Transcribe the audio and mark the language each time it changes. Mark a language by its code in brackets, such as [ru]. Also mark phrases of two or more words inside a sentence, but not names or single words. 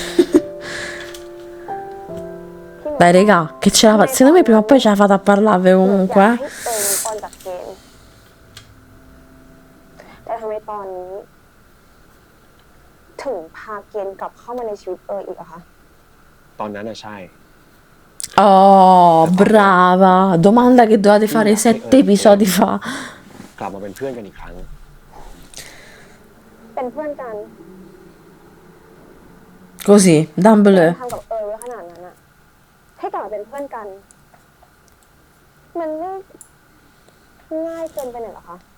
[it] Dai, regà, che ce la fa. Secondo me prima o poi ce la fate a parlare comunque, [th] ให้เอิญออนจากเกณฑ์แต่ทำไมตอนนี้ ถึงพาเกณฑ์กลับเข้ามาในชีวิตเอิญอีกอะคะ ตอนนั้นน่ะใช่ [it] Oh, brava. Domanda che dovete fare 7 episodi fa. [th] กลับมาเป็นเพื่อนกันอีกครั้ง เป็นเพื่อนกัน [it] Così, Dumbledore. [th] ทำกับเอิญไว้ขนาดนั้นอะให้กลับมาเป็นเพื่อนกัน มันไม่ง่ายเกินไปหน่อยเหรอคะ